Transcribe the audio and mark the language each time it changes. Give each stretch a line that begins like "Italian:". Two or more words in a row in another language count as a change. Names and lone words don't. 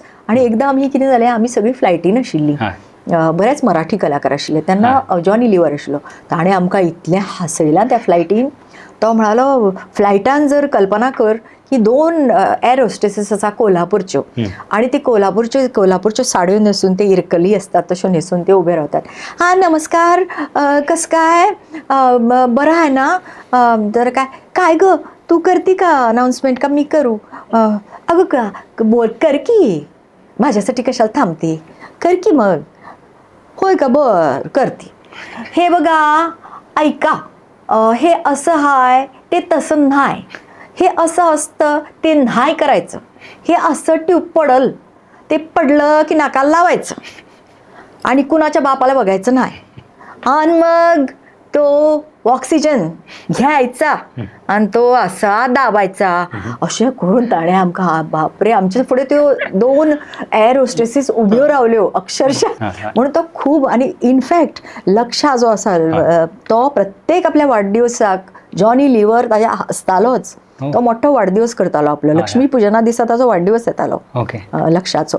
Konkani: आनी एकदां आमी कितें जालें आमी सगळीं फ्लायटीन आशिल्लीं. बरेच मराठी कलाकार आशिल्ले तेन्ना जॉनी लिव्हर आशिल्लो. ताणें आमकां इतलें हांसयलां त्या फ्लायटीन. तो म्हणालो फ्लायटान जर कल्पना कर की 2 एर होस्टेसीस आसा कोल्हापूरच्यो आनी ती कोल्हापूरच्यो साडयो न्हेसून ते इरकली आसतात तश्यो न्हेसून ते उबे रावतात.
Marathi: हा नमस्कार, कस काय, बरं आहे ना, जर काय ग तू करती का अनाउन्समेंट का मी करू? अगं का बोल कर की, माझ्यासाठी कशाला थांबते, कर की मग. होय का, बर करते. हे बघा ऐका, हे असं हाय ते तसं नाही, हे असं असतं ते नाही करायचं, हे असं ट्यूब पडल ते पडलं की नाकाला लावायचं आणि कुणाच्या बापाला बघायचं नाही. आणि मग तो ऑक्सिजन घ्यायचा आणि तो असा दाबायचा.
Konkani: अशें करून ताणें आमकां बापरे आमचे फुडें त्यो 2 एर होस्टेसीस उब्यो रावल्यो अक्षरशः. म्हणून तो खूब. आनी इनफॅक्ट लक्षा जो आसा तो प्रत्येक आपल्या वाडदिवसाक जॉनी लिव्हर ताज्या हसतालोच. तो मोठो वाडदिवस करतालो आपलो. लक्ष्मी पुजना दिसा ताजो वाडदिवस येतालो लक्षाचो.